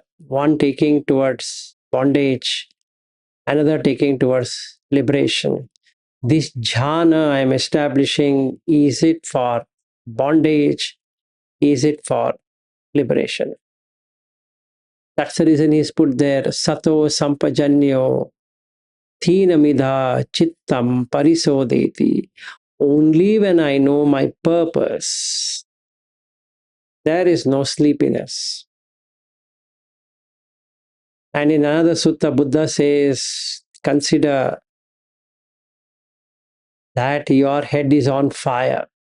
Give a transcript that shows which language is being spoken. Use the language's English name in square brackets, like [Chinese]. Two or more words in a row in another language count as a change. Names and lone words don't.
[English] One taking towards bondage, another taking towards liberation. This jhana I am establishing, is it for bondage? Is it for liberation? That's the reason he's put there, [Pali] sato sampajanyo thinamidha chittam parisodeti. [English] Only when I know my purpose, there is no sleepiness. And in another sutta, Buddha says, consider that your head is on fire.